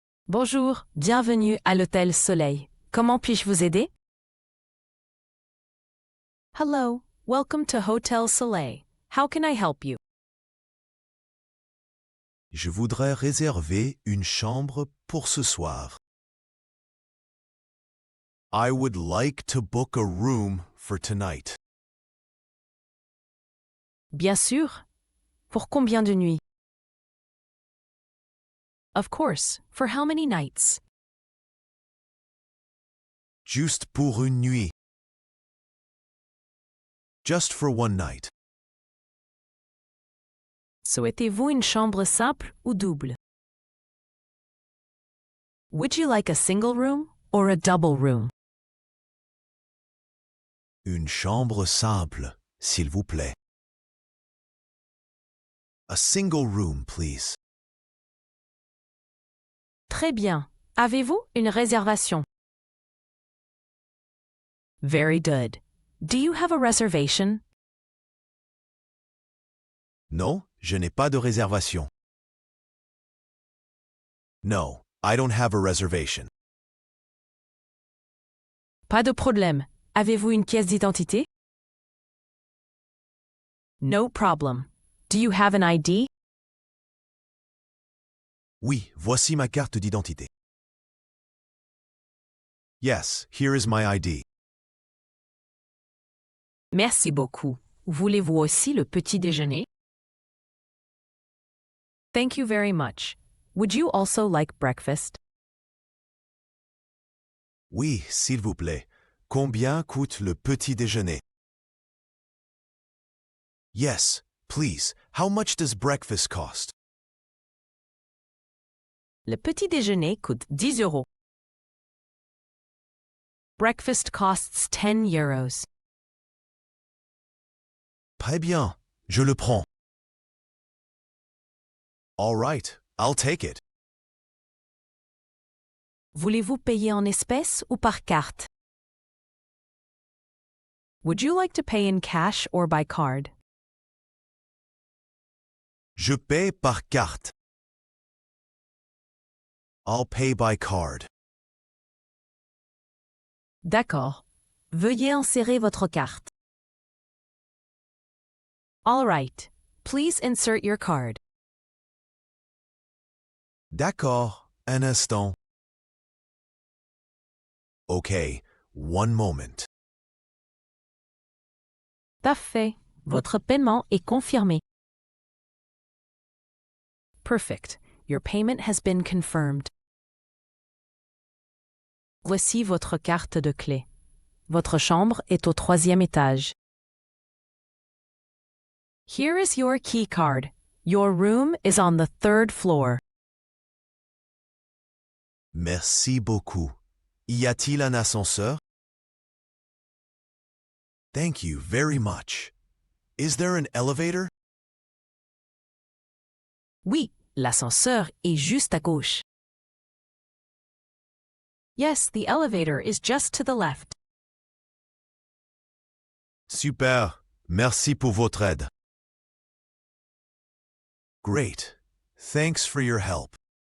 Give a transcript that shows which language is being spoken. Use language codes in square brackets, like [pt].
[fr] Bonjour, bienvenue à l'hôtel Soleil. Comment puis-je vous aider? [en] Hello, welcome to Hotel Soleil. How can I help you? [fr] Je voudrais réserver une chambre pour ce soir. [en] I would like to book a room for tonight. [fr] Bien sûr. Pour combien de nuits? [en] Of course. For how many nights? [fr] Juste pour une nuit. [en] Just for one night. [fr] Souhaitez-vous une chambre simple ou double? [en] Would you like a single room or a double room? [fr] Une chambre simple, s'il vous plaît. [en] A single room, please. [fr] Très bien. Avez-vous une réservation? [en] Very good. Do you have a reservation? [fr] Non, je n'ai pas de réservation. [en] No, I don't have a reservation. [fr] Pas de problème. Avez-vous une pièce d'identité? [en] No problem. Do you have an ID? [fr] Oui, voici ma carte d'identité. [en] Yes, here is my ID. [fr] Merci beaucoup. Voulez-vous aussi le petit déjeuner? [en] Thank you very much. Would you also like breakfast? [fr] Oui, s'il vous plaît. Combien coûte le petit déjeuner? [en] Yes, please. How much does breakfast cost? [fr] Le petit déjeuner coûte 10 euros. [en] Breakfast costs 10 euros. [fr] Très bien, je le prends. [en] All right, I'll take it. [fr] Voulez-vous payer en espèces ou par carte? [en] Would you like to pay in cash or by card? [fr] Je paie par carte. [en] I'll pay by card. [fr] D'accord. Veuillez insérer votre carte. [en] All right. Please insert your card. [fr] D'accord, un instant. [en] Okay, one moment. [fr] Parfait. Votre paiement est confirmé. [en] Perfect. Your payment has been confirmed. [fr] Voici votre carte de clé. Votre chambre est au 3e étage. [en] Here is your key card. Your room is on the 3rd floor. [fr] Merci beaucoup. Y a-t-il un ascenseur? [en] Thank you very much. Is there an elevator? [fr] Oui, l'ascenseur est juste à gauche. [en] Yes, the elevator is just to the left. [fr] Super. Merci pour votre aide. [en] Great. Thanks for your help.